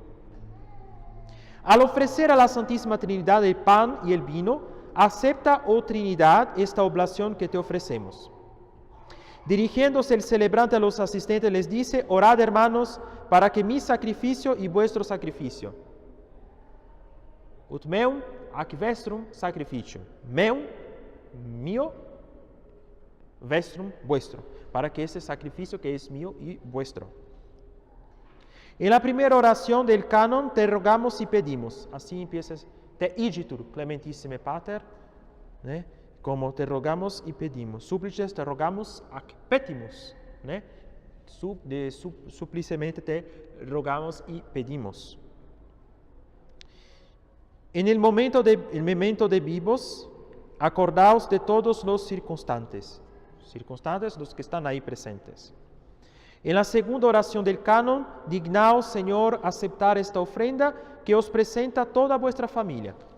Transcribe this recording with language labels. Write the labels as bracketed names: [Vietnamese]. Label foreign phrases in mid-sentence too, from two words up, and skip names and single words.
[Spanish] Al ofrecer a la Santísima Trinidad el pan y el vino, acepta, oh Trinidad, esta oblación que te ofrecemos. Dirigiéndose el celebrante a los asistentes, les dice: orad, hermanos, para que mi sacrificio y vuestro sacrificio. [Latin] Ut meum ac vestrum sacrificium. Meum, mío, vestrum, [Spanish] vuestro. Para que ese sacrificio que es mío y vuestro. En la primera oración del canon te rogamos y pedimos. Así empiezas: [Latin] te igitur clementissime pater, [Spanish] como te rogamos y pedimos. Súplices te rogamos [Latin] ac petimus, [Spanish] suplicemente te rogamos y pedimos. En el momento de vivos, acordaos de todos los circunstantes, los que están ahí presentes. En la segunda oración del canon, dignaos, Señor, aceptar esta ofrenda que os presenta toda vuestra familia.